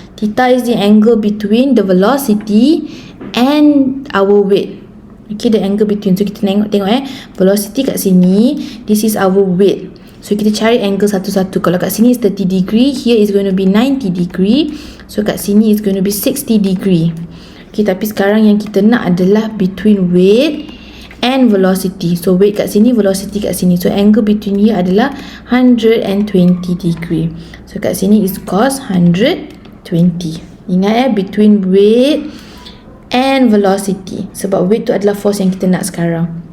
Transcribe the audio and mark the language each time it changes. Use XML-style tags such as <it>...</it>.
<en>Theta is the angle between the velocity and our weight. Okay, the angle between. So</en> <ms>kita tengok</ms> <en>velocity</en> <ms>kat sini,</ms> <en>this is our weight. So</en> <ms>kita cari</ms> <en>angle</en> <ms>satu-satu. Kalau kat sini</ms> <en>is 30 degree, here is going to be 90 degree. So</en> <ms>kat sini</ms> <en>is going to be 60 degree.</en> <ms>Okay, tapi sekarang yang kita nak adalah</ms> <en>between weight and velocity. So weight</en> <ms>kat sini,</ms> <en>velocity kat sini. So angle between here</en> <ms>adalah</ms> <en>120 degree. So kat sini is cos 120. 20. Ingat between weight and velocity.</en> <ms>Sebab weight tu adalah force yang kita nak sekarang.</ms>